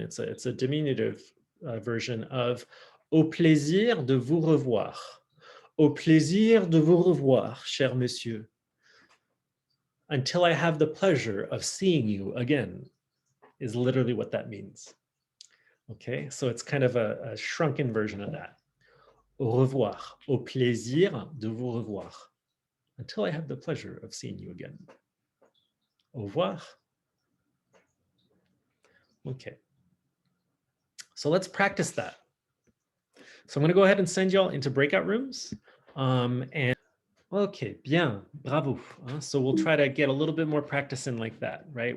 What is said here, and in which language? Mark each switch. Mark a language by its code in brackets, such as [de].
[en] It's a diminutive version of [fr] au plaisir de vous revoir. Au plaisir de vous revoir, cher monsieur. [en] Until I have the pleasure of seeing you again, is literally what that means. Okay, so it's kind of a shrunken version of that. [fr] Au revoir, au plaisir de vous revoir. [en] Until I have the pleasure of seeing you again. Au revoir. Okay. So let's practice that. So I'm going to go ahead and send y'all into breakout rooms. And okay, bien, bravo. So we'll try to get a little bit more practice in like that, right?